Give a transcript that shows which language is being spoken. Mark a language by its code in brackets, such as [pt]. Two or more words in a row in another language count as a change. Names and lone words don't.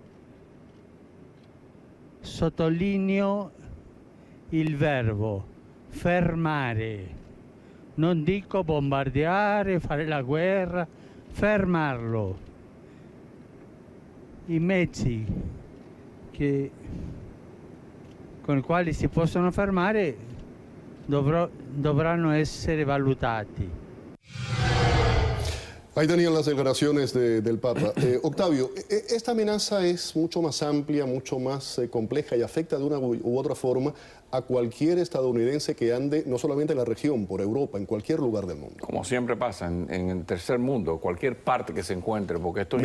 [it] Sottolineo il verbo fermare, non dico bombardeare, fare la guerra, fermarlo. I mezzi con i quali si possono fermare dovranno essere valutati. [es] Ahí tenían las declaraciones del Papa. Octavio, esta amenaza es mucho más amplia, mucho más compleja y afecta de una u otra forma a cualquier estadounidense que ande no solamente en la región, por Europa, en cualquier lugar del mundo. Como siempre pasa en el tercer mundo, cualquier parte que se encuentre, porque esto es